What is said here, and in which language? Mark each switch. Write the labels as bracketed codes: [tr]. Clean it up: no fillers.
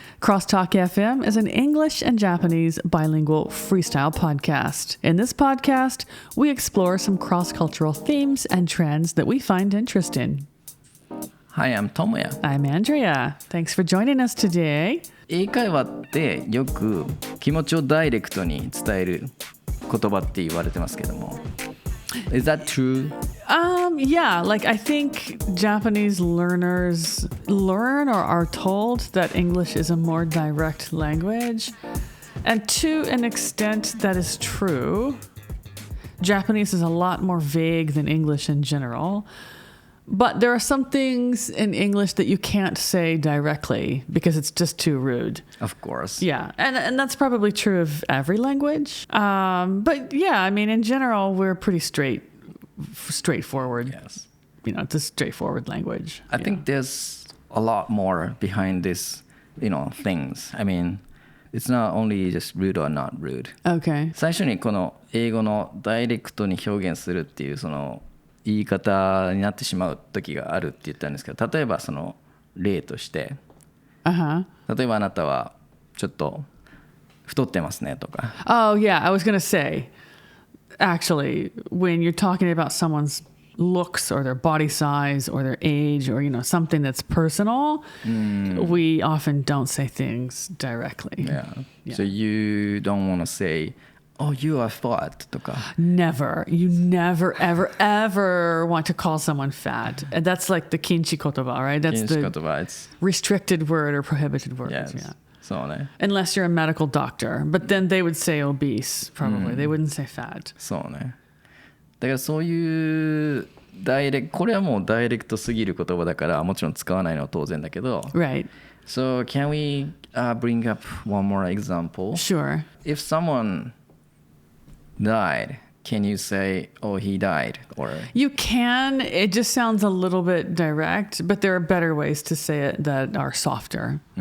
[en] CrossTalk FM is an English and Japanese bilingual freestyle podcast. In this podcast, we explore some cross-cultural themes and trends that we find interesting. Hi, I'm Tomoya. I'm Andrea. Thanks for joining us today. [ja] 英会話ってよく気持ちをダイレクトに伝える言葉って言われてますけども。 [en] Is that true? Yeah, like I think Japanese learners learn or are told that English is a more direct language. And to an extent, that is true. Japanese is a lot more vague than English in general. But there are some things in English that you can't say directly because it's just too rude. Of course. Yeah, and that's probably true of every language. But yeah, I mean, in general, we're pretty straightforward. Yes. You know, it's a straightforward language. I think there's a lot more behind this, things. I mean, it's not only just rude or not rude. Okay. [ja] 最初にこの英語のダイレクトに表現するっていうその言い方になってしまう時があるって言ったんですけど、例えばその例として、例えばあなたはちょっと太ってますねとか。 [en] Oh, yeah, I was going to say, actually, when you're talking about someone's looks or their body size or their age or, something that's personal, we often don't say things directly. Yeah. So you don't want to say, oh, you are fat とか。 Never. You never, ever, ever want to call someone fat. And that's like the kinchi kotoba, right? That's [ja] 禁止言葉 [en] the restricted word or prohibited word. Yes. Yeah. [ja] そうね。 [en] Unless you're a medical doctor. But then they would say obese, probably. They wouldn't say fat. [ja] そうね。だからそういうこれはもうダイレクトすぎる言葉だからもちろん使わないのは当然だけど。 [en] Right. So can we bring up one more example? Sure. If someone died, can you say, oh, he died? Or You can. It just sounds a little bit direct, but there are better ways to say it that are softer.